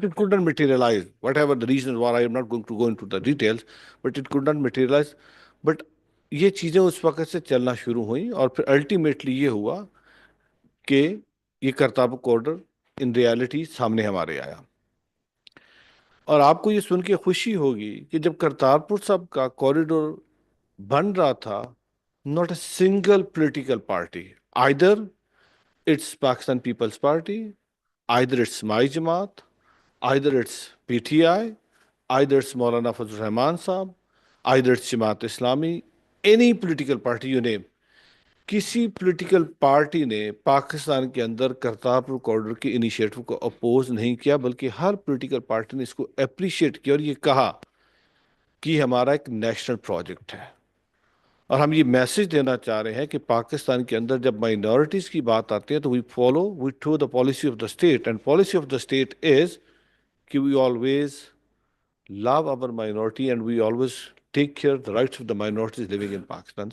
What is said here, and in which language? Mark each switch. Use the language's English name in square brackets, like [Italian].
[English] But it couldn't materialize. Whatever the reasons were, I am not going to go into the details, but it could not materialize. [Urdu] But یہ چیزیں اس وقت سے چلنا شروع ہوئیں, اور پھر الٹیمیٹلی یہ ہوا کہ یہ کرتارپور کوریڈور [English] in reality [Urdu] سامنے ہمارے آیا. اور آپ کو یہ سن کے خوشی ہوگی کہ جب کرتارپور صاحب کا کوریڈور بن رہا تھا, [English] not a single political party, either it's Pakistan People's Party, either it's My Jamaat, either it's PTI, either it's Maulana Fazlur Rahman Saab, either it's Jamaat Islami, any political party you name. [Urdu] کسی political party نے پاکستان کے اندر Kartarpur corridor کے initiative کو oppose نہیں کیا, بلکہ ہر political party نے اس کو اپریشیٹ کیا اور یہ کہا کہ ہمارا ایک نیشنل پروجیکٹ ہے. اور ہم یہ میسج دینا چاہ رہے ہیں کہ پاکستان کے اندر جب مائنورٹیز کی بات آتی ہے تو [English] We true the policy of the state, and policy of the state is کہ we always love our minority and we always take care of the rights of the minorities living in Pakistan.